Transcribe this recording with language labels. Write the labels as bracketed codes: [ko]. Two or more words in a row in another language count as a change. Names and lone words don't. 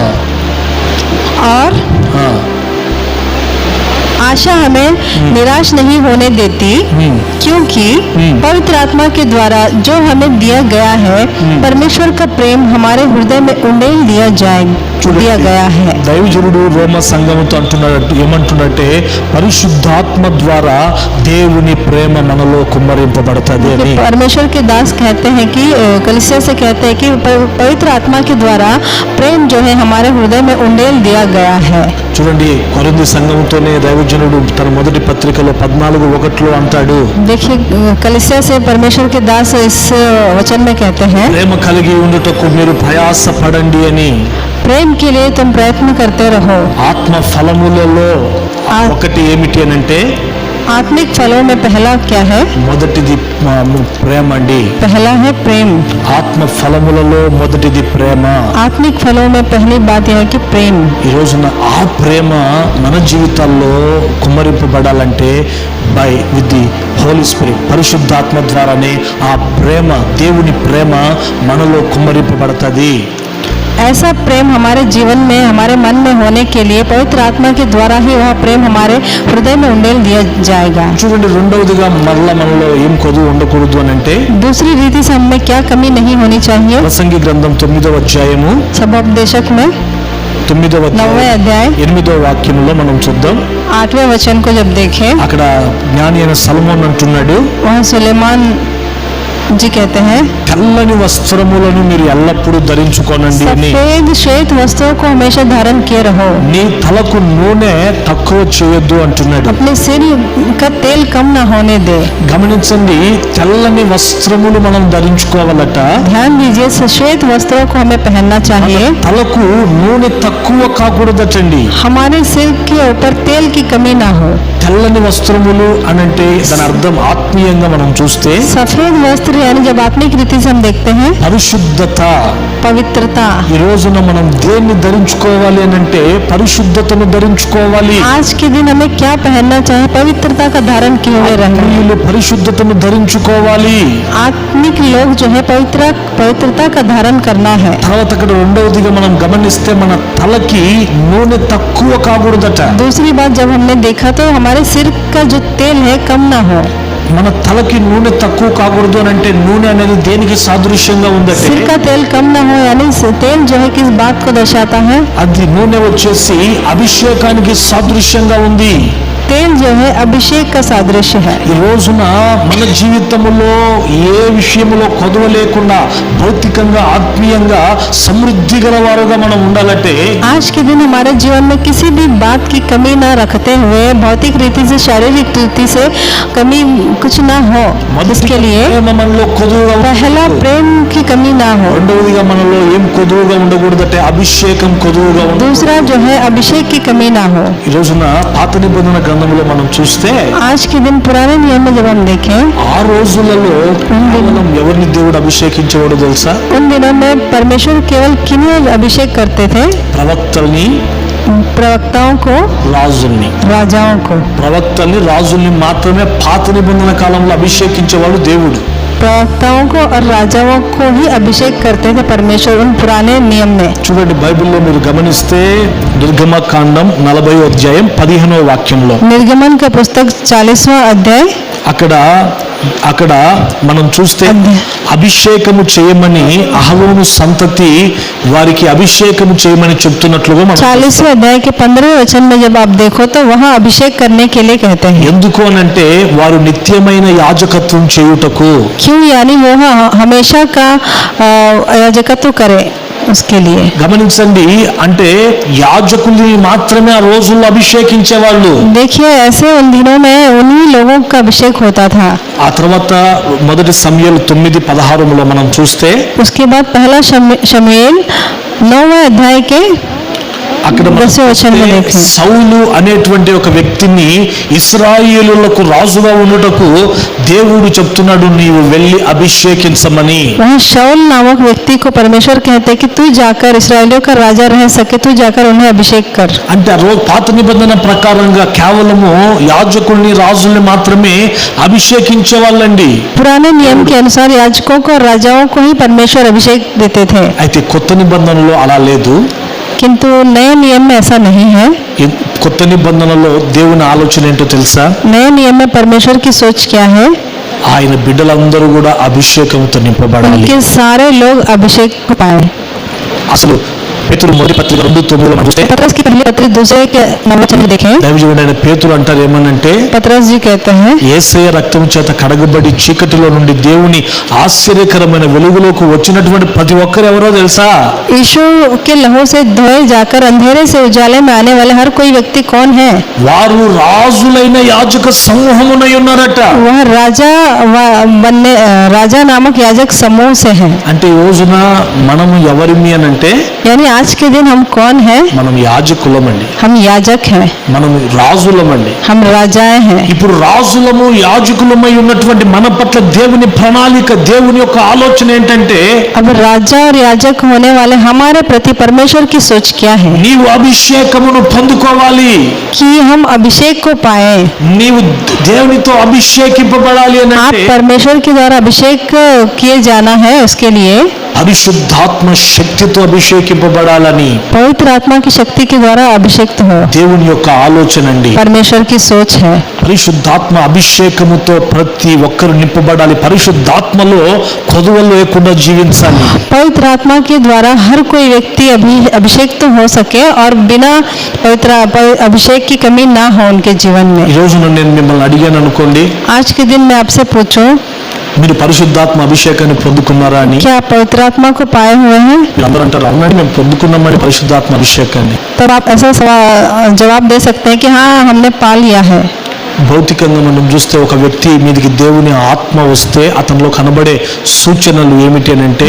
[hi] और [te] ఆ, [hi] आशा हमें निराश नहीं होने देती, क्योंकि पवित्र आत्मा के द्वारा जो हमें दिया गया है परमेश्वर का प्रेम हमारे हृदय में उंडेल दिया गया है. [te] దైవజనుడు రోమ సంఘముతో అంటున్నాడు, ఏమంటున్నట్టే పరిశుద్ధాత్మ ద్వారా దేవుని ప్రేమ మనలో కుమ్మరింపబడుతుంది అని. [hi] परमेश्वर के दास कहते हैं कि कलीसिया से कहते हैं कि पवित्र आत्मा के द्वारा प्रेम जो है हमारे हृदय में उंडेल दिया गया है. [te] చూడండి, కొరింథీ సంఘముతోనే దైవజనుడు తన మొదటి పత్రికలో 14:1 అంటాడు, [hi] देखिए कलीसिया से परमेश्वर के दास इस वचन में कहते हैं, [te] ప్రేమ కలిగి ఉండుటకు మీరు ప్రయాసపడండి అని. [hi] प्रेम के लिए तुम प्रयत्न करते रहो. [te] ఆత్మ ఫలములలో ఒకటి ఏమిటి అని అంటే [hi] आत्मिक फलों में पहला क्या है? [te] మొదటిది ప్రేమ అండి. [hi] पहला है प्रेम. [te] ఆత్మ ఫలములలో మొదటిది ప్రేమ. [hi] आत्मिक फलों में पहली बात यह है कि प्रेम. [te] ఈ రోజున ఆ ప్రేమ మన జీవితాల్లో కుమ్మరింపబడాలంటే [en] with the Holy Spirit, [te] పరిశుద్ధాత్మ ద్వారానే ఆ ప్రేమ, దేవుని ప్రేమ మనలో కుమ్మరింపబడుతుంది. [hi] ऐसा प्रेम हमारे जीवन में, हमारे मन में होने के लिए पवित्र आत्मा के द्वारा ही वह प्रेम हमारे हृदय में उंडेल दिया जाएगा. [te] చూడండి, రెండవదిగా మరలా మనలో ఏం కొదువు ఉండకూడదు అని అంటే [hi] दूसरी रीति से हमें क्या कमी नहीं होनी चाहिए? [te] ప్రసంగి గ్రంథం 9వ అధ్యాయము [hi] सबोपदेशक में [te] 9వ [hi] 9वें अध्याय [te] 8వ వాక్యంలో మనం చూద్దాం. [hi] 8वें वचन को जब देखें, [te] అక్కడ జ్ఞాని అయిన సొలొమోన్ అంటున్నాడు, [hi] वहाँ सुलेमान जी कहते हैं, [te] తెల్లని వస్త్రములను మీరు ఎల్లప్పుడూ ధరించుకోనండి అని. [hi] सफेद श्वेत वस्त्रों को हमेशा धारण किए रहो. [te] నీ తలకు నూనె తక్కువ చేయొద్దు అంటున్నాడు. [hi] अपने सिर का तेल कम ना होने दे. [te] గమనించండి, తెల్లని వస్త్రములు మనం ధరించుకోవాలట. [hi] ध्यान दीजिए, श्वेत वस्त्रों को हमें पहनना चाहिए. [te] తలకు నూనె తక్కువ కాకూడదటండి. [hi] हमारे सिर के ऊपर तेल की कमी ना हो. [te] తెల్లని వస్త్రములు అనంటే దాని అర్థం ఆత్మీయంగా మనం చూస్తే [hi] सफेद वस्त्र यानी जब आत्मिक रीति से हम देखते हैं [te] పరిశుద్ధత. [hi] पवित्रता. [te] ఈ రోజున మనం దేన్ని ధరించుకోవాలి అని అంటే పరిశుద్ధతను ధరించుకోవాలి. [hi] आज के दिन हमें क्या पहनना चाहिए? पवित्रता का धारण किए हुए रहना. [te] ఆత్మీయులు పరిశుద్ధతను ధరించుకోవాలి. [hi] आत्मिक लोग जो है पवित्रता का धारण करना है. [te] తర్వాత అక్కడ రెండవదిగా మనం గమనిస్తే మన తలకి నూనె తక్కువ కాకూడదట. [hi] दूसरी बात जब हमने देखा तो हमारे सिर का जो तेल है कम ना हो. [te] మన తలకి నూనె తక్కువ కాకూడదు అని అంటే నూనె అనేది దేనికి సాదృశ్యంగా ఉందంటే [hi] सिर का तेल कम ना हो यानी तेल जो है किस बात को दर्शाता है? [te] అది నూనె వచ్చేసి అభిషేకానికి సాదృశ్యంగా ఉంది. [hi] तेल जो है अभिषेक का सादृश्य है. [te] ఈ రోజున మన జీవితంలో ఏ విషయంలో కొదవ లేకుండా భౌతికంగా ఆత్మీయంగా సమృద్ధి గల వారుగా మనం ఉండాలంటే [hi] आज के दिन हमारे जीवन में किसी भी बात की कमी ना रखते हुए भौतिक रीति से, शारीरिक रीति से कमी कुछ ना हो, इसके लिए [te] ప్రేమ మనలో కొదువుగా [hi] पहला प्रेम की कमी ना हो. [te] రెండవదిగా మనలో ఏం కొదువుగా ఉండకూడదంటే అభిషేకం కొదువుగా ఉండకూడదు. [hi] दूसरा जो है अभिषेक की कमी ना हो. [te] ఈ రోజున పాత నిబంధన గ్రంథంలో మనం చూస్తే [hi] आज के दिन पुराने नियम में जब हम देखें, [te] ఆ రోజులలో కేవలం ఎవరిని దేవుడు అభిషేకించేవాడు తెలుసా? [hi] उन दिनों में परमेश्वर केवल किन्हीं अभिषेक करते थे? [te] ప్రవక్తల్ని, [hi] प्रवक्ताओं को, [te] రాజుల్ని. [hi] राजाओं को. [te] ప్రవక్తల్ని, రాజుల్ని మాత్రమే పాత నిబంధన కాలంలో అభిషేకించేవాడు దేవుడు. [hi] प्रवक्ताओं को और राजाओं को ही अभिषेक करते थे परमेश्वर उन पुराने नियम में. [te] చూడండి, బైబిల్లో మీరు గమనిస్తే నిర్గమకాండం 40వ అధ్యాయం 15వ వాక్యంలో [hi] निर्गमन का पुस्तक 40वां अध्याय [te] అక్కడ మనం చూస్తే అభిషేకము చేయమని అహరోను సంతతి వారికి అభిషేకము చేయమని చెప్తున్నట్లుగా మనం [hi] 40वें अध्याय के 15वें वचन में जब आप देखो तो वहाँ अभिषेक करने के लिए कहते हैं. [te] ఎందుకు అనంటే వారు నిత్యమైన యాజకత్వం చేయుటకు. [hi] क्यों? यानी वो हमेशा का याजकत्व करे उसके लिए. [te] గమనించండి, అంటే యాజకుల్ని మాత్రమే ఆ రోజుల్లో అభిషేకించేవాళ్ళు. [hi] देखिए, ऐसे उन दिनों में उन्हीं लोगों का अभिषेक होता था. [te] ఆ తర్వాత మొదటి సమూయేలు 9:16లో మనం చూస్తే [hi] उसके बाद पहला शमूएल 9वें अध्याय के [te] అక్కడ మనం [hi] 10वें वचन में [te] చూస్తే [hi] देखें, [te] సౌలు అనేటువంటి ఒక వ్యక్తిని ఇశ్రాయేలులకు రాజుగా ఉండుటకు దేవుడు చెప్తున్నాడు, నీవు వెళ్ళి అభిషేకించమని. [hi] वहाँ शाऊल नामक व्यक्ति को परमेश्वर कहते हैं कि तू जाकर इसराइलियों का राजा रह सके, तू जाकर उन्हें अभिषेक कर। [te] అంటే ఆ రోజు పాత నిబంధన ప్రకారంగా కేవలము యాజకుల్ని రాజుల్ని మాత్రమే అభిషేకించే వాళ్ళండి. [hi] पुराने नियम के अनुसार याजकों को और राजाओं को ही परमेश्वर अभिषेक देते थे, [te] అయితే కొత్త నిబంధనలో అలా లేదు. [hi] किंतु नए नियम में ऐसा नहीं है। [te] ఈ కొత్త నిబంధనలో దేవుని ఆలోచన ఏంటో తెలుసా? [hi] नए नियम में परमेश्वर की सोच क्या है? [te] ఆయన బిడ్డలందరూ కూడా అభిషేకంతో నింపబడాలి. [hi] उनके सारे लोग अभिषेक को पाए। [te] అసలు పేతురు మొదటి పత్రిక 2:9 మనం చూస్తే [hi] पतरस की पहली पत्री 2 के 9 वचन में देखें, [te] దైవజనుడైన పేతురు అంటారు ఏమనంటే, [hi] पतरस जी कहते हैं, [te] యేసయ్య రక్తం చేత కడగబడి చీకటిలో నుండి దేవుని ఆశ్చర్యకరమైన వెలుగులోకి వచ్చినటువంటి ప్రతి ఒక్కరు ఎవరో తెలుసా? [hi] यीशु के लहू से धोए जाकर अंधेरे से उजाले में आने वाले हर कोई व्यक्ति कौन है? [te] వారు రాజులైన యాజక సమూహమునై ఉన్నారట. [hi] वह राजा नामक याजक समूह से है। [te] అంటే ఈ రోజున మనము ఎవరిమి అని అంటే [hi] यानी आज के दिन हम कौन हैं? [te] మనం యాజకులమండి, [hi] हम याजक हैं, [te] మనం రాజులమండి. [hi] हम राजाएं हैं। [te] ఇప్పుడు రాజులము యాజకులమై ఉన్నటువంటి మన పట్ల దేవుని ప్రణాళిక, దేవుని యొక్క ఆలోచన ఏంటంటే, [hi] अब राजा और याजक होने वाले हमारे प्रति परमेश्वर की सोच क्या है? [te] నీవు అభిషేకమును పొందుకోవాలి, [hi] कि हम अभिषेक को पाए। [te] నీవు దేవునితో అభిషేకింపబడాలి అని [hi] आप [te] అంటే [hi] परमेश्वर के द्वारा अभिषेक किए जाना है, उसके लिए [te] పరిశుద్ధాత్మ శక్తితో అభిషేకింపబడాలని [hi] पवित्र आत्मा की शक्ति के द्वारा अभिषेक्त हो, [te] దేవుని యొక్క ఆలోచన అండి. [hi] परमेश्वर की सोच है। [te] పరిశుద్ధాత్మ అభిషేకముతో ప్రతి ఒక్కరు నింపబడాలి. పరిశుద్ధాత్మలో కొదువలు లేకుండా జీవించాలి. [hi] पवित्र आत्मा के द्वारा हर कोई व्यक्ति अभिषेक हो सके और बिना अभिषेक की कमी ना हो उनके जीवन [te] ఈ [hi] में। [te] రోజున నేను మిమ్మల్ని అడిగాను అనుకోండి, [hi] आज के दिन मैं आपसे पूछूं, [te] మీరు పరిశుద్ధాత్మ అభిషేకాన్ని పొందుకున్నారా అని. [hi] क्या आप पवित्र आत्मा को पाए हुए हैं? [te] మీరు అందరూ అంటారు, అవునండి మేము పొందుకున్నామని పరిశుద్ధాత్మ అభిషేకాన్ని. [hi] तब आप ऐसा जवाब दे सकते हैं कि हाँ, हमने पा लिया है। [te] భౌతికంగా మనం చూస్తే ఒక వ్యక్తి మీదకి దేవుని ఆత్మ వస్తే అతనిలో కనబడే సూచనలు ఏమిటి అని అంటే,